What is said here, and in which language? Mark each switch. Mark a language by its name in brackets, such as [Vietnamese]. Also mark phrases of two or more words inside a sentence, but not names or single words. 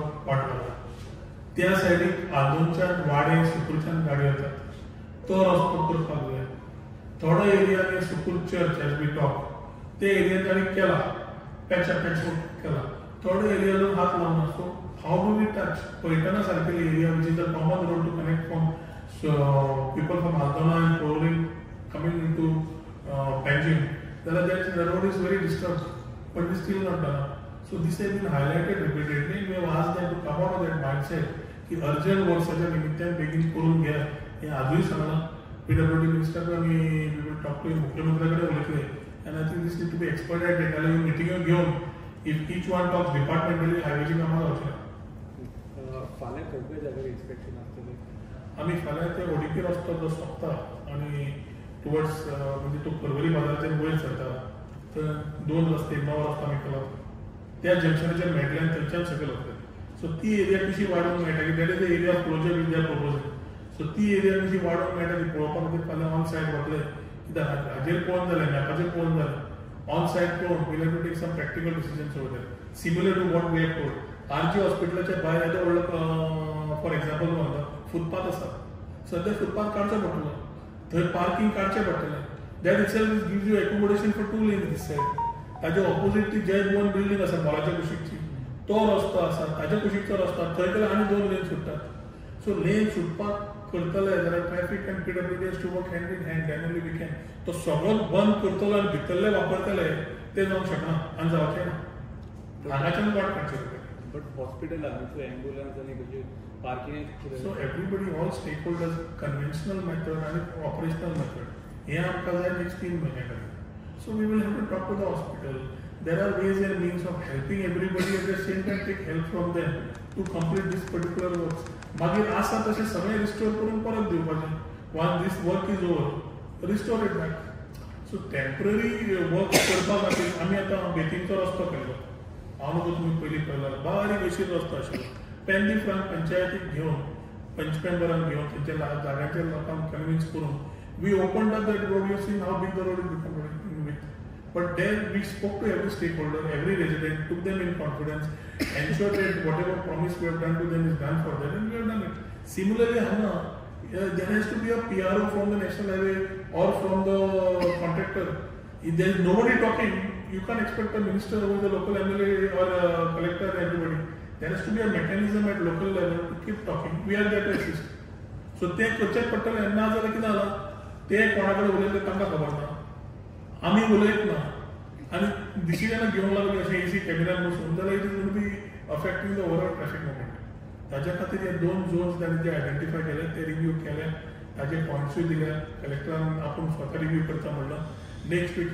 [Konkani] वाटला त्या सायडीक आल्दोनच्यान वाडे सुकूरच्यान गाडयो येतात तो रस्तो करपाक जाय थोडो एरिया सुकूर चर्च [English] as we talk [Konkani] ते एरियान ताणें केला पॅच केला थोडे एरियान हात लावना [English] so how do we touch [Konkani] पळयतना सारकेली एरिया [English] which is the common road to connect from people from Aldona and Proling coming into Panjim, the road is very disturbed, but it's still not done. So this has been highlighted repeatedly. We have asked them to come out of that mindset [Konkani] की urgent work सगळ्या निमित्तान बेगीन करून घ्या हे आजूय सांगला PWD मिनिस्टर आमी [English] we will talk to [Konkani] मुख्यमंत्र्याकडे उलयतले [English] and I think this need to be expedited. [Konkani] त्याला मिटिंग घेऊन [English] if each one talks departmentally [Konkani] हायवेची कामां जावचे फाल्यां खंय जाग्यार इन्स्पेक्शन आसतलें आम्ही फाल्यां ते ओडीपी रस्तो जो सोंपता आणि टुवर्ड्स म्हणजे तो पर्वरी बाजाराचेर वयर सरता तर 2 रस्ते 9 रस्तो आमी केला त्या जंक्शनाचेर मेळटल्यान थंयच्यान सकयल वतले सो ती एरिया कशी वाडोवंक मेळटा की [English] that is the area of closure with their proposal [Konkani] सो ती एरिया कशी वाडोवंक मेळटा ती पळोवपा खातीर फाल्यां [English] on site [Konkani] वतले कित्याक हाजेर पळोवन जालें मॅपाचेर पळोवन जालें [English] on site [Konkani] पळोवन [English] we have to take some practical decisions over there similar to what we have told RG [Konkani] हॉस्पिटलाच्या भायर येदो व्हडलो [English] for example [Konkani] म्हणटा फुटपाथ आसा सध्या फुटपाथ काडचो पडटलो थंय पार्किंग काडचें पडटलें [English] that itself gives you accommodation for 2 lanes this side [Konkani] ताजे ऑपोजीट ती जय भुवन बिल्डींग आसा मोलाच्या कुशीकची तो रस्तो आसा ताज्या कुशीकचो रस्तो थंय गेल्यार आनी 2 लेन सुट्टात सो लेन सुटपाक करतले जाल्यार [English] traffic and PWD has to work hand in hand then only we can [Konkani] तो सगळो बंद करतलो आनी भितरले वापरतले ते जावंक शकना आनी जावचें ना हांगाच्यान वाट काडचें पडटलें बट हॉस्पिटल आनी एम्बुलन्स आनी कशें पार्किंग [English] So everybody, all stakeholders, conventional method and operational method. [Konkani] Here आमकां जाय next 3 म्हयन्यां. [English] So we will have to talk to the hospital. There are ways and means of helping everybody at the same time take help from them to complete this particular work. [Konkani] मागीर आसा तशें सगळें रिस्टोर करून परत दिवपाचें. [English] Once this work is over, restore it back. [Konkani] So [English] temporary work [Konkani] करपा खातीर आमी आतां बेतींचो रस्तो केलो. हांव न्हू तुमी पयलीं पळयला बारीक अशीच रस्तो आशिल्लो. पेंडी फ्रांक पंचायतीक घेवन पंचमेंबरांक घेवन तेंच्या जाग्याचेर लोकांक कन्विन्स करून [English] we opened up that road you seen how big the road is become with but then we spoke to every stake holder every resident took them in confidence ensure that what ever promise we have done to them is done for that and we have done it similarly हांगा there has to be a PRO from the national highway or from the contractor if there is nobody talking you can't expect a minister or the local MLA or collector everybody. There has to be a mechanism at local level to keep talking. We are there to assist. So [Konkani] ते करचेच पडटलें ना जाल्यार कितें जालां ते कोणा कडेन उलयले तांकां खबर ना आमी उलयत ना आनी डिसिजनां घेवंक लागली अशें AC कॅबिनान बसून जाल्यार [English] it is going to be affecting the overall traffic movement [Konkani] ताच्या खातीर हे 2 झोन्स ताणें जे आयडेंटिफाय केले ते रिव्यू केले ताजे पॉयंट्सूय दिले कलेक्टरान आपूण स्वता रिव्यू करता म्हणलं [English] next week